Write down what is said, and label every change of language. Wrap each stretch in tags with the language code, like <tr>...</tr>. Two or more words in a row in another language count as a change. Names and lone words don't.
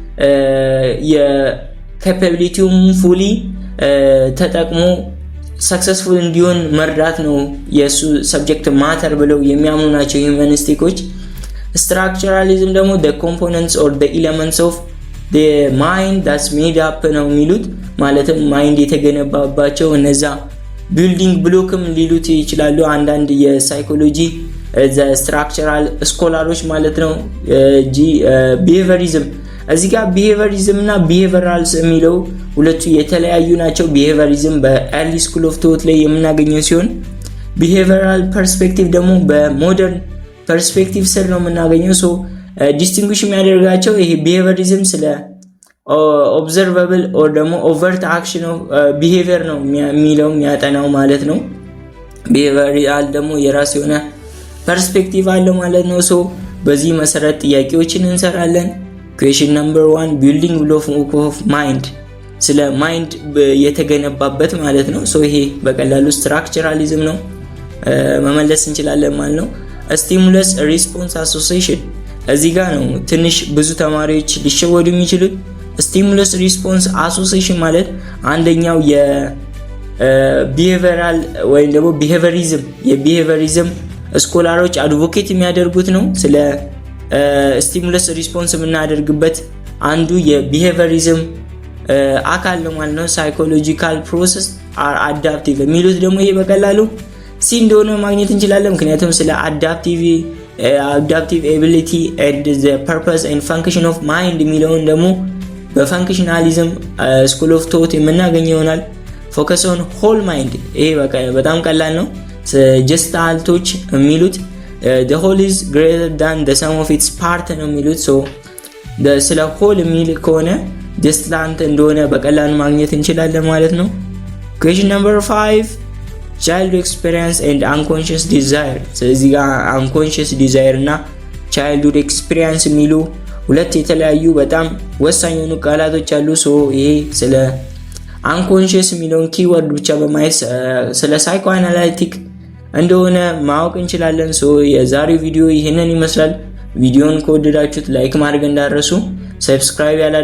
<am>የካፓቢሊቲውን ፉሊ ተጠቅሞ ሰክሰስፉል እንዲሆን መርዳት ነው የሱ</am> <en>subject matter</en> <am>ብለው የሚያምኑ ናቸው ሂዩማኒስቲኮች structuralism ደግሞ</am> <en>the components or the elements of the mind that's made up</en> <am>ነው የሚሉት ማለትም ማይንድ የተገነባባቸው እነዛ</am> <en>building block</en> <am>ሊሉት ይችላሉ አንዳንድ የሳይኮሎጂ</am> <en>the structural</en> <am>ስኮላሮች ማለት ነው behaviorism እዚህ ጋር behaviorism እና behaviorals የሚለው ሁለቱ የተለያዩ ናቸው behaviorism በ</am> <en>early school of thought</en> <am>ላይ የምናገኘው ሲሆን</am> <en>behavioral perspective</en> <am>ደግሞ በሞደርን ፐርስፔክቲቭ ስር ነው የምናገኘው ዲስቲንጉሽ የሚያደርጋቸው ይሄ behaviorism ስለ</am> <en>observable or</en> <am>ደግሞ</am> <en>overt action of behavior</en> <am>ነው የሚለው የሚያጠናው ማለት ነው behavioral ደግሞ የራስ የሆነ ፐርስፔክቲቭ አለው ማለት ነው በዚህ መሰረት ጥያቄዎችን እንሰራለን</am> <en>question number 1 building block of mind</en> <am>ስለ ማይንድ የተገነባበት ማለት ነው ይሄ በቀላሉ structuralism ነው መመለስ እንችላለን ማለት ነው</am> <en>stimulus response association</en> <am>እዚህ ጋር ነው ትንሽ ብዙ ተማሪዎች ሊሸወዱ የሚችሉት</am> <en>stimulus response association</en> <am>ማለት አንደኛው የbehavioral ወይም ደግሞ behaviorism ስኮላሮች አድቮኬት የሚያደርጉት ነው ስለ</am> <en>stimulus response</en> <am>የምናደርግበት አንዱ የbehaviorism አካል ነው ማለት ነው</am> <en>psychological process are adaptive</en> <am>የሚሉት ደግሞ ይሄ በቀላሉ ሲ እንደሆነ ማግኘት እንችላለን ምክንያቱም ስለ</am> <en>adaptive ability and the purpose and function of mind</en> <am>የሚለውን ደግሞ በ</am> <en>functionalism school of thought</en> <am>የምናገኘው ይሆናል</am> <en>focus on whole mind</en> <am>ይሄ በጣም ቀላል ነው ጀስታልቶች የሚሉት</am> <en>the whole is greater than the sum of its part</en> <am>ነው የሚሉት ስለ whole የሚል ከሆነ ጀስታንት እንደሆነ በቀላሉ ማግኘት እንችላለን ማለት ነው question</am> <en>number 5 child experience and unconscious desire</en> <am>ስለዚህ ጋር</am> <en>unconscious desire</en> <am>እና</am> <en>childhood experience</en> <am>የሚሉ ሁለት የተለያዩ በጣም ወሳኝ የሆኑ ቃላቶች አሉ ይሄ ስለ unconscious የሚለውን ኪወርድ ብቻ በማየት ስለ ሳይኮአናላይቲክ እንደሆነ ማወቅ እንችላለን የዛሬው ቪዲዮ ይሄንን ይመስላል ቪዲዮን ከወደዳችሁት ላይክ ማድረግ እንዳትረሱ ሰብስክራይብ</am>